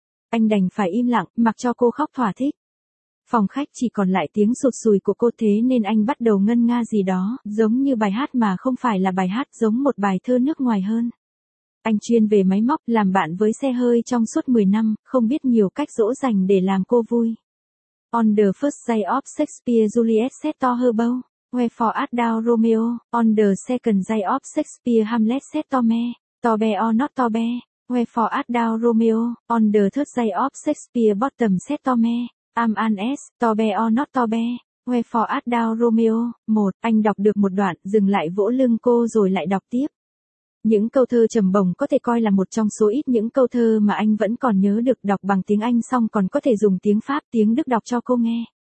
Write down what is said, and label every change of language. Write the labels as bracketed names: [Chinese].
[Vietnamese] Anh đành phải im lặng, mặc cho cô khóc thỏa thích. Phòng khách chỉ còn lại tiếng sụt sùi của cô, thế nên anh bắt đầu ngân nga gì đó, giống như bài hát mà không phải là bài hát, giống một bài thơ nước ngoài hơn. Anh chuyên về máy móc, làm bạn với xe hơi trong suốt 10 năm, không biết nhiều cách dỗ dành để làm cô vui. [English] On the first day of Shakespeare Juliet said to her beau, wherefore art thou Romeo, on the second day of Shakespeare Hamlet said to me, to be or not to be, wherefore art thou Romeo, on the third day of Shakespeare Bottom said to me. [Vietnamese] Am an es, [English] to be or not to be, wherefore art thou Romeo, [Vietnamese] một, anh đọc được một đoạn, dừng lại vỗ lưng cô rồi lại đọc tiếp. Những câu thơ trầm bổng có thể coi là một trong số ít những câu thơ mà anh vẫn còn nhớ được, đọc bằng tiếng Anh xong còn có thể dùng tiếng Pháp, tiếng Đức đọc cho cô nghe.